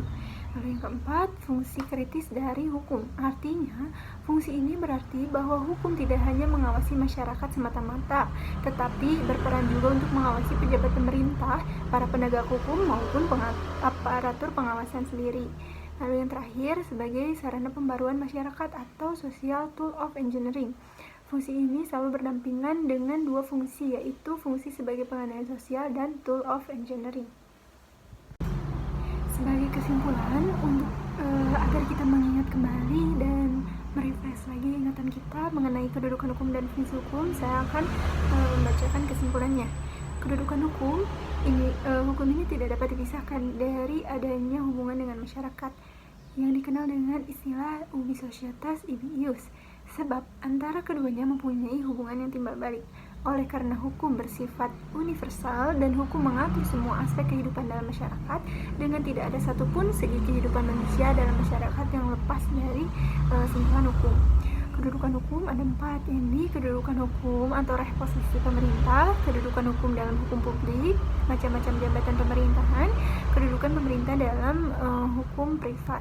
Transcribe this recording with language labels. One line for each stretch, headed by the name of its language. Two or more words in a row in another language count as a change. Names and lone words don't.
Indonesian: Lalu yang keempat, fungsi kritis dari hukum, artinya fungsi ini berarti bahwa hukum tidak hanya mengawasi masyarakat semata-mata, tetapi berperan juga untuk mengawasi pejabat pemerintah, para penegak hukum maupun aparatur pengawasan sendiri. Lalu yang terakhir, sebagai sarana pembaruan masyarakat atau
English: social tool of engineering.
Indonesian: Fungsi ini selalu berdampingan dengan dua fungsi, yaitu fungsi sebagai pengandaian sosial dan
English: tool of engineering.
Indonesian: Sebagai kesimpulan, untuk agar kita mengingat kembali dan merefresh lagi ingatan kita mengenai kedudukan hukum dan fungsi hukum, saya akan membacakan kesimpulannya. Kedudukan hukum ini tidak dapat dipisahkan dari adanya hubungan dengan masyarakat yang dikenal dengan istilah
Latin: ubi societas ibi ius,
Indonesian: sebab antara keduanya mempunyai hubungan yang timbal balik. Oleh karena hukum bersifat universal dan hukum mengatur semua aspek kehidupan dalam masyarakat, dengan tidak ada satupun segi kehidupan manusia dalam masyarakat yang lepas dari sentuhan hukum. Kedudukan hukum ada 4, ini kedudukan hukum atau posisi pemerintah, kedudukan hukum dalam hukum publik, macam-macam jabatan pemerintahan, kedudukan pemerintah dalam hukum privat.